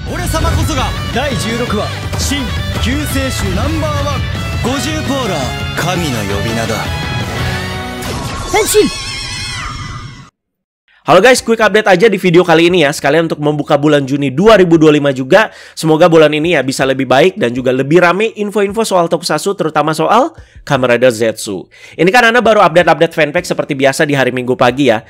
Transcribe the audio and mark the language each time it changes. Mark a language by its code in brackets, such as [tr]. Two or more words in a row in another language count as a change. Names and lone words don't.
[ja] 俺様こそが第16話新救世主ナンバーワン50ポーラー神の呼び名だ。変身。 [id] Halo guys, [en] quick update [id] aja di video kali ini ya, sekalian untuk membuka bulan Juni 2025 juga. Semoga bulan ini ya bisa lebih baik dan juga lebih rame info-info soal Tokusatsu, terutama soal Kamen Rider Zetsu. Ini kan Ana baru [en] update fanpage [id] seperti biasa di hari Minggu pagi ya.